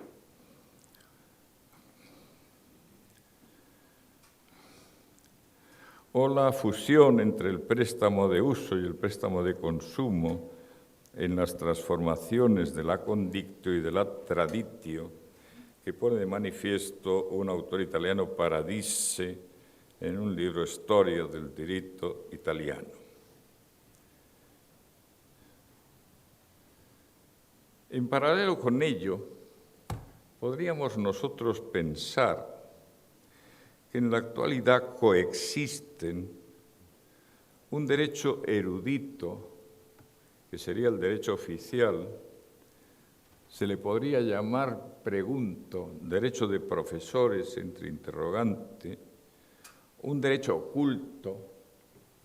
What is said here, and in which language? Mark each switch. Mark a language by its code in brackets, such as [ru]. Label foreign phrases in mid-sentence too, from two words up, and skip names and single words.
[es] O la fusión entre el préstamo de uso y el préstamo de consumo en las transformaciones de la condictio y de la traditio, que pone de manifiesto un autor italiano, Paradise, en un libro Storia del diritto italiano. En paralelo con ello, podríamos nosotros pensar que en la actualidad coexisten un derecho erudito, que sería el derecho oficial, se le podría llamar, pregunto, derecho de profesores, entre interrogante, un derecho oculto,